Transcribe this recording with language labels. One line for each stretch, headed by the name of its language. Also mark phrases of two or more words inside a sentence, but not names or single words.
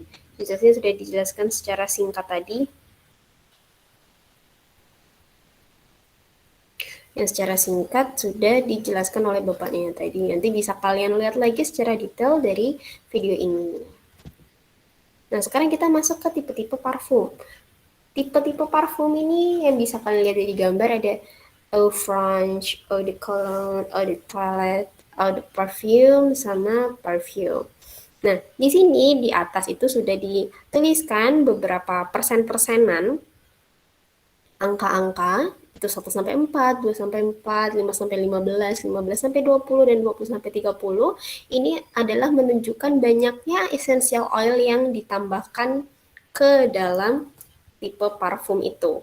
Indonesian: Distilasinya sudah dijelaskan secara singkat tadi. Yang secara singkat sudah dijelaskan oleh bapaknya tadi. Nanti bisa kalian lihat lagi secara detail dari video ini. Nah, sekarang kita masuk ke tipe-tipe parfum. Tipe-tipe parfum ini yang bisa kalian lihat dari gambar ada
French: eau franche, eau de cologne, eau de toilette, eau de parfum,
Indonesian: sama parfum. Nah, di sini di atas itu sudah dituliskan beberapa persen-persenan, angka-angka, itu 1-4, 2-4, 5-15, 15-20, dan 20-30. Ini adalah menunjukkan banyaknya
English: essential oil
Indonesian: yang ditambahkan ke dalam tipe parfum itu.